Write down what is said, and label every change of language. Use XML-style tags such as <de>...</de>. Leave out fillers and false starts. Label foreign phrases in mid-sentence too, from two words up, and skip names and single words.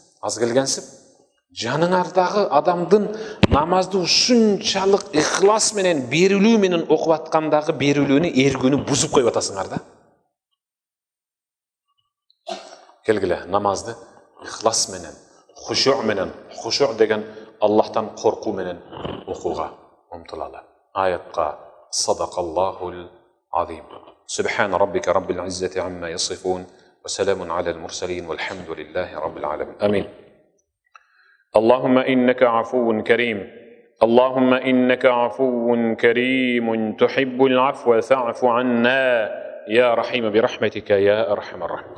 <ky>Аз келгенсип, жаныңардағы адамдын намазды ушунчалык ыхлас менен берилүү менен окуп аткандагы берилүүнү эргүүнү бузуп коюп атасыңар да. Келгиле, намазды ыхлас менен, хушуъ деген Аллахтан коркуу менен окууга умтулалы.</ky> <ar>Аятка صدق الله العظيم. سبحان ربك رب العزة عما يصفون وسلام على المرسلين والحمد لله رب العالمين. Амин. اللهم إنك عفو كريم اللهم إنك عفو كريم تحب العفو فاعف عنا يا رحيم برحمتك يا أرحم الراحمين.</ar>